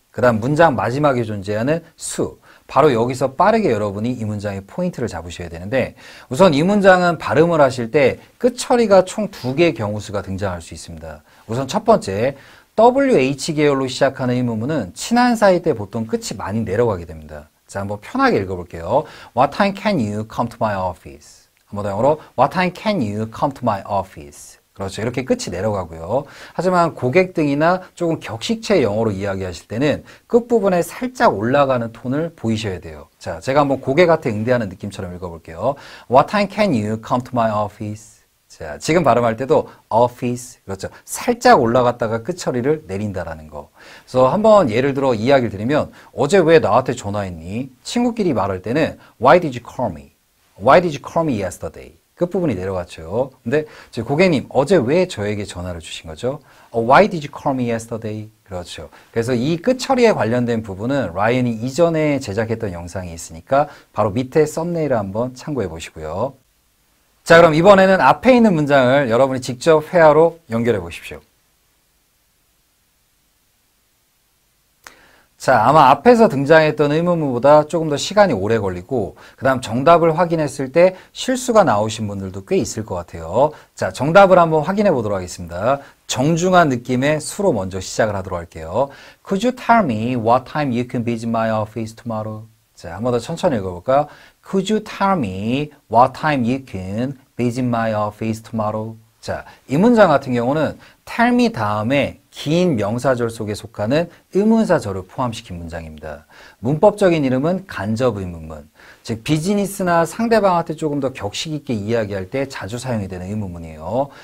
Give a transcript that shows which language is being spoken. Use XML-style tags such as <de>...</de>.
<ko>그 다음 문장 마지막에 존재하는 수. 바로 여기서 빠르게 여러분이 이 문장의 포인트를 잡으셔야 되는데 우선 이 문장은 발음을 하실 때 끝 처리가 총 2개의 경우수가 등장할 수 있습니다. 우선 첫 번째, WH 계열로 시작하는 의문문은 친한 사이 때 보통 끝이 많이 내려가게 됩니다. 자, 한번 편하게 읽어볼게요.</ko> <en>What time can you come to my office?</en> <ko>한번 더 영어로</ko> <en>What time can you come to my office?</en> <ko>그렇죠. 이렇게 끝이 내려가고요. 하지만 고객 등이나 조금 격식체 영어로 이야기하실 때는 끝부분에 살짝 올라가는 톤을 보이셔야 돼요. 자, 제가 한번 고객한테 응대하는 느낌처럼 읽어볼게요.</ko> <en>What time can you come to my office?</en> <ko>자, 지금 발음할 때도 office, 그렇죠. 살짝 올라갔다가 끝 처리를 내린다라는 거. 그래서 한번 예를 들어 이야기를 드리면 어제 왜 나한테 전화했니? 친구끼리 말할 때는</ko> <en>Why did you call me? Why did you call me yesterday?</en> <ko>끝부분이 내려갔죠. 근데 고객님, 어제 왜 저에게 전화를 주신 거죠?</ko> <en>Why did you call me yesterday?</en> <ko>그렇죠. 그래서 이 끝 처리에 관련된 부분은 라이언이 이전에 제작했던 영상이 있으니까 바로 밑에 썸네일을 한번 참고해 보시고요. 자, 그럼 이번에는 앞에 있는 문장을 여러분이 직접 회화로 연결해 보십시오. 자, 아마 앞에서 등장했던 의문문보다 조금 더 시간이 오래 걸리고 그 다음 정답을 확인했을 때 실수가 나오신 분들도 꽤 있을 것 같아요. 자, 정답을 한번 확인해 보도록 하겠습니다. 정중한 느낌의 수로 먼저 시작을 하도록 할게요.</ko> <en>Could you tell me what time you can visit my office tomorrow?</en> <ko>자, 한 번 더 천천히 읽어볼까요?</ko> <en>Could you tell me what time you can visit my office tomorrow?</en> <ko>자, 이 문장 같은 경우는 tell me 다음에 긴 명사절 속에 속하는 의문사절을 포함시킨 문장입니다. 문법적인 이름은 간접 의문문. 즉 비즈니스나 상대방한테 조금 더 격식 있게 이야기할 때 자주 사용이 되는 의문문이에요.</ko>